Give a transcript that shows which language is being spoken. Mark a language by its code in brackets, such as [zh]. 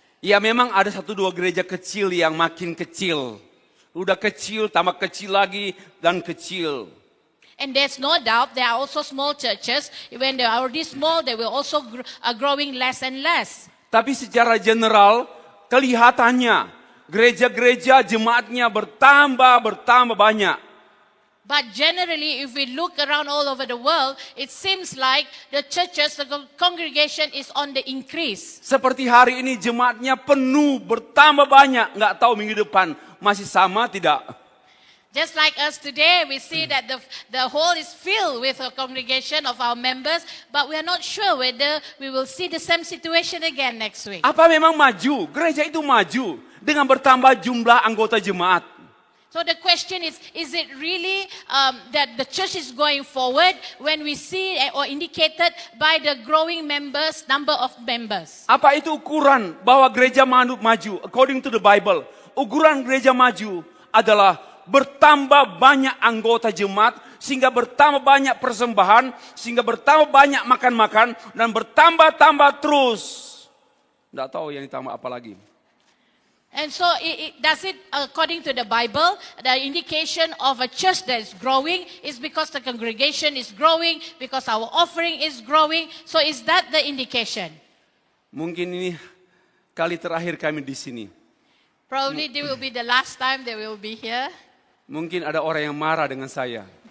[id] Ya memang ada satu dua gereja kecil yang makin kecil. Udah kecil, tambah kecil lagi, dan kecil. [en] And there's no doubt there are also small churches. When they are already small, they will also growing less and less. [id] Tapi secara general, kelihatannya gereja-gereja jemaatnya bertambah banyak. [en] But generally, if we look around all over the world, it seems like the churches, the congregation is on the increase. [id] Seperti hari ini jemaatnya penuh, bertambah banyak. Nggak tahu minggu depan masih sama tidak. [en] Just like us today, we see that the hall is filled with a congregation of our members, but we are not sure whether we will see the same situation again next week. [id] Apa memang maju? Gereja itu maju dengan bertambah jumlah anggota jemaat. [en] So the question is it really that the church is going forward when we see or indicated by the growing members, number of members? [id] Apa itu ukuran bahwa gereja maju? [en] According to the Bible, [id] ukuran gereja maju adalah bertambah banyak anggota jemaat, sehingga bertambah banyak persembahan, sehingga bertambah banyak makan-makan, dan bertambah terus. Nggak tahu yang ditambah apa lagi. [en] And so does it, according to the Bible, the indication of a church that is growing is because the congregation is growing, because our offering is growing. So is that the indication? [id] Mungkin ini kali terakhir kami di sini. [en] Probably this will be the last time they will be here. [id] Mungkin ada orang yang marah dengan saya.